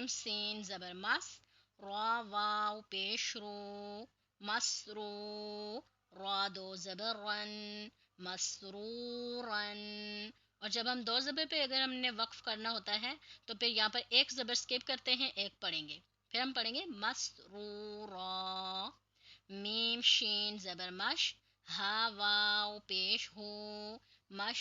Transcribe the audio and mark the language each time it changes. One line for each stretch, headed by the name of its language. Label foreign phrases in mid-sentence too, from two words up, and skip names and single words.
Urdu: سین زبر مس، را واو پیش رو مسرو، را دو زبر رن مسرورن، اور جب ہم دو زبر پہ اگر ہم نے وقف کرنا ہوتا ہے تو پھر یہاں پر ایک زبر اسکپ کرتے ہیں، ایک پڑھیں گے، پھر ہم پڑھیں گے مسرورا، میم شین زبر مش، ہا واو پیش ہو مش